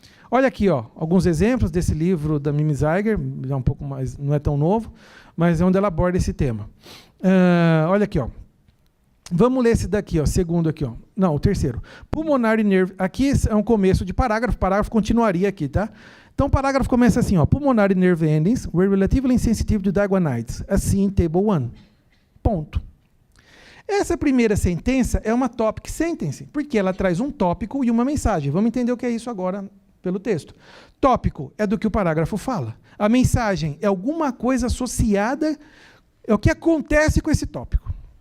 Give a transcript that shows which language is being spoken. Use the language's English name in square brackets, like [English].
[Portuguese] Olha aqui, ó, alguns exemplos desse livro da Mimi Zeiger, é um pouco mais, não é tão novo, mas é onde ela aborda esse tema. Olha aqui, ó. Vamos ler esse daqui, ó, segundo aqui, ó. Não, o terceiro. Pulmonary nerve. Aqui é um começo de parágrafo. O parágrafo continuaria aqui, tá? Então o parágrafo começa assim, ó. [English] Pulmonary nerve endings were relatively insensitive to diaguanides, as seen in table 1. [Portuguese] Ponto. Essa primeira sentença é uma topic sentence, porque ela traz um tópico e uma mensagem. Vamos entender o que é isso agora pelo texto. Tópico é do que o parágrafo fala. A mensagem é alguma coisa associada, é o que acontece com esse tópico.